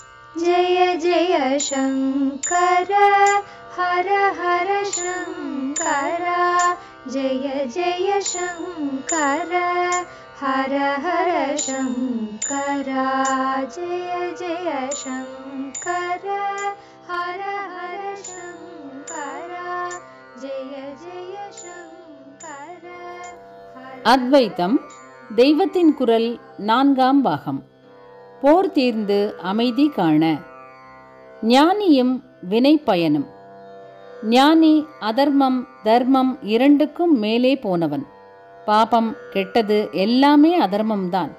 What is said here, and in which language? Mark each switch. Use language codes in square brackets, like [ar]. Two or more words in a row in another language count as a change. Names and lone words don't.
[sa] जय जय शङ्कर हर हर शङ्कर जय जय शङ्कर हर हर शङ्कर जय जय शङ्कर हर हर शङ्कर जय जय शङ्कर. [ta] அத்வைத்தம் தெய்வத்தின் குரல் 4ஆம் பாகம். போர் தீர்ந்து அமைதி காண. ஞானியும் வினை பயனும். ஞானி அதர்மம் தர்மம் இரண்டுக்கும் மேலே போனவன். பாபம் கெட்டது எல்லாமே அதர்மம்தான்.